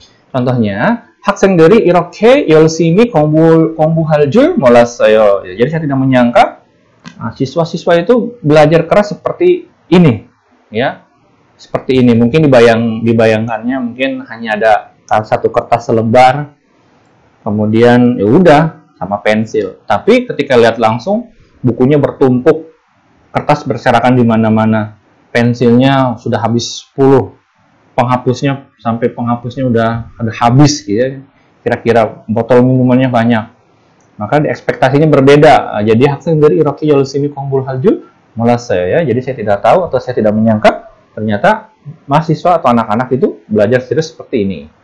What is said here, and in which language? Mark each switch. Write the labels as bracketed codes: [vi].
[ko] Contohnya, 학생들이 이렇게 열심히 공부할 줄 몰랐어요. [id] Jadi saya tidak menyangka siswa-siswa itu belajar keras seperti ini, ya. Seperti ini. Mungkin dibayangkannya mungkin hanya ada satu kertas selembar, kemudian ya udah sama pensil. Tapi ketika lihat langsung bukunya bertumpuk, kertas berserakan di mana-mana, pensilnya sudah habis 10, penghapusnya sampai penghapusnya udah ada habis gitu ya. Kira-kira botol minumannya banyak. Maka ekspektasinya berbeda. [ko] Jadi 학생들이 이렇게 열심히 공부할 줄 몰랐어요 ya. [id] Jadi saya tidak tahu atau saya tidak menyangka ternyata mahasiswa atau anak-anak itu belajar serius seperti ini.